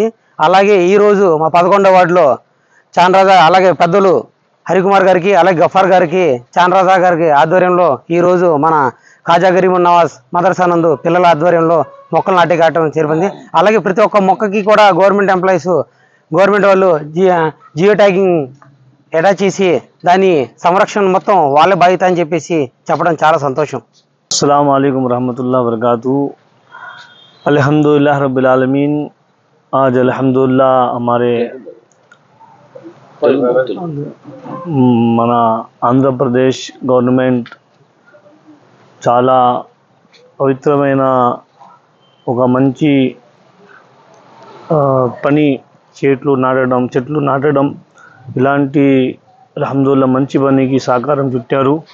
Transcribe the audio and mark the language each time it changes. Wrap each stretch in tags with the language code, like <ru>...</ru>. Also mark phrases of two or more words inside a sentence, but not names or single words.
<te>అలాగే ఈరోజు మా 11వ వార్డులో చాన్రాజా, అలాగే పెద్దలు హరికుమార్ గారికి, అలాగే గఫార్ గారికి, చాన్రాజా గారికి ఆధ్వర్యంలో ఈరోజు మన ఖాజా గరీబ్ నవాజ్ మదర్సా నందు పిల్లల ఆధ్వర్యంలో మొక్కలు నాటే కార్యక్రమం చేరుకుంది. అలాగే ప్రతి ఒక్క మొక్కకి కూడా గవర్నమెంట్ వాళ్ళు</te> <en>geo tagging</en> <te>అటాచ్ చేసి దాని సంరక్షణ మొత్తం వాళ్ళే బాధ్యత అని చెప్పేసి చెప్పడం చాలా సంతోషం.</te> <ar>السلام عليكم رحمة الله وبركاته. الحمد لله رب العالمين.</ar> <ur>آج الحمدللہ ہمارے</ur> <te>మన ఆంధ్రప్రదేశ్ గవర్నమెంట్ చాలా పవిత్రమైన ఒక మంచి పని చెట్లు నాటడం ఇలాంటి అల్హమ్దులిల్లాహ్ మంచి పనికి సహకారం చుట్టారు.</te>